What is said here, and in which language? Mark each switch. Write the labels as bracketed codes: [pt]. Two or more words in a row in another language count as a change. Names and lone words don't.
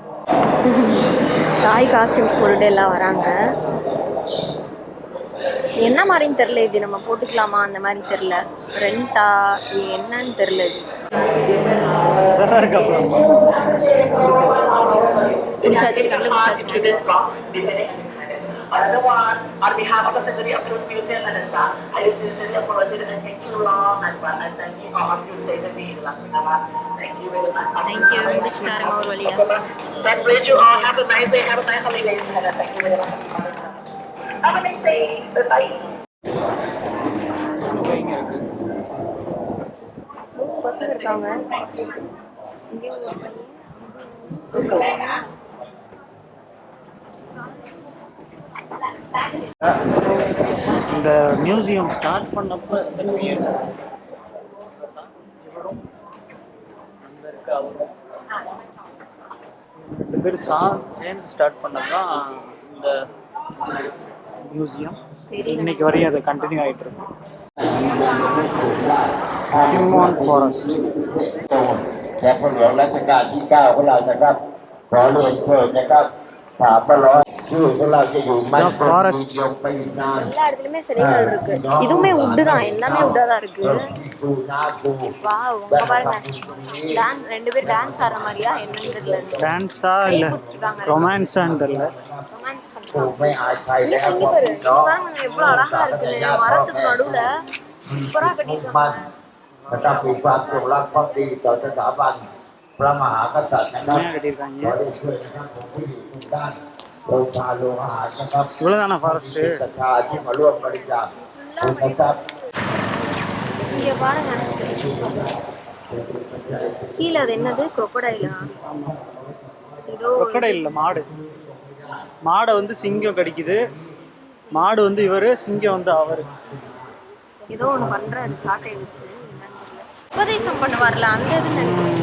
[ta] தாய் காஸ்டியூம்ஸ் போட்டுட்டு எல்லாம் வராங்க. என்ன மாதிரின்னு தெரில, இது நம்ம போட்டுக்கலாமா அந்த மாதிரி தெரில, ரெண்டா என்னன்னு தெரில. இது பிடிச்சாச்சு, கண்டுபிடிச்சாச்சு. [en] Another one, on behalf of the Century of Truth Museum and the staff, I sincerely apologize and take too long and thank you all of you stay with me in Latvia. Thank you very much. Thank you. [ta] முடிச்சிட்டாருங்க ஒரு வழியா. [en] God bless you all. Have a nice day. Have a nice holidays. Thank you very much. Have a nice day. Bye. [ta] பசங்க இருக்காங்க. இந்த மியூசியம் ஸ்டார்ட் பண்ணப்ப இந்த பேர் ரெண்டு பேர் சேர்ந்து ஸ்டார்ட் பண்ணதான் இந்த மியூசியம். இன்னைக்கு வரையும் அது கண்டினியூ ஆகிட்டு இருக்கு. [en] human forest. [th] และผู้หลวงรัชกาลที่9ของเรานะครับขอเรียนเชิญนะครับ300ชื่อของเราจะอยู่มั่นคงยงไปอีกนาน [ta] எல்லா இடத்துலயுமே சிலைகள் இருக்கு. இதுவுமே உட்டு தான், எல்லாமே உட்டா தான் இருக்கு. வா, உங்க பாருங்க, ரெண்டு பேர் டான்ஸ் ஆடுற மாதிரியா என்னன்னு தெரியல. டான்ஸா இல்ல ரொமான்ஸான்னு தெரியல. ரொமான்ஸ் பண்றாங்க. பாருங்க எவ்வளவு அழகா இருக்குன்னு, மரத்துக்கு நடுவுல சூப்பரா கட்டிருக்காங்க. [th] นะครับมีความจงรักภักดีต่อสถาบันพระมหากษัตริย์นะครับขอได้ช่วยนะครับผมที่อยู่ทุกด้านโรงทานโรงอาหารนะครับ [ta] இவ்வளவுதானா ஃபாரஸ்ட்? [th] ศรัทธาที่มาร่วมบริจาคนะครับ [ta] இங்க பாருங்க, கீழே அது என்னது, crocodile-ஆ? ஏதோ crocodile இல்ல, மாடு. மாடை வந்து சிங்கம் கடிக்குது. மாடு வந்து இவரு, சிங்கம் வந்து அவரு. ஏதோ ஒன்று பண்றாரு சாட்டை வச்சு, உபதேசம் பண்ணுவார்ல அந்த இது நினைக்கிறேன்.